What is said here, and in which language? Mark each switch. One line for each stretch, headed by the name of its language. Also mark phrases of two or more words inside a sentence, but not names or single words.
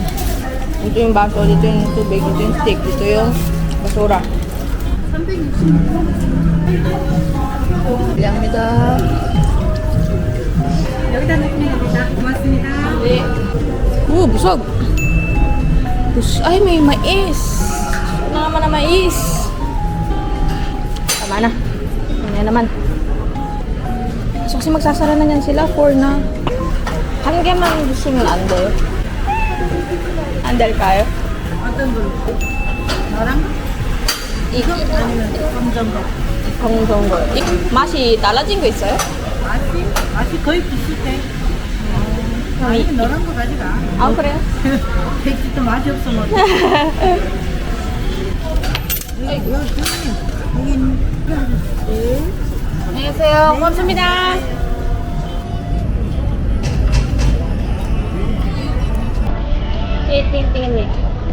Filipino: Ito yung baso, dito yung tubig, dito yung stick, dito yung basura.
Korean: 감사합니다. 여기다 넣습니다. 고맙습니다.
Filipino: Busog. Ay, may mais. Ano naman na mais? Tama na. Ano naman. So, kasi magsasara na yan sila for na.
Korean: 한 개만 주시면 안 돼요? 안 될까요? 어떤 거? 너랑? 이거? 아니면 검정거? 검정거. 맛이 달라진 거 있어요? 맛이 거의 비슷해. 아니면 너랑 거 가져가. 아, 그래요? 백지도 맛이 없어 뭐. 안녕히 계세요. 고맙습니다.
Filipino: tingin mo.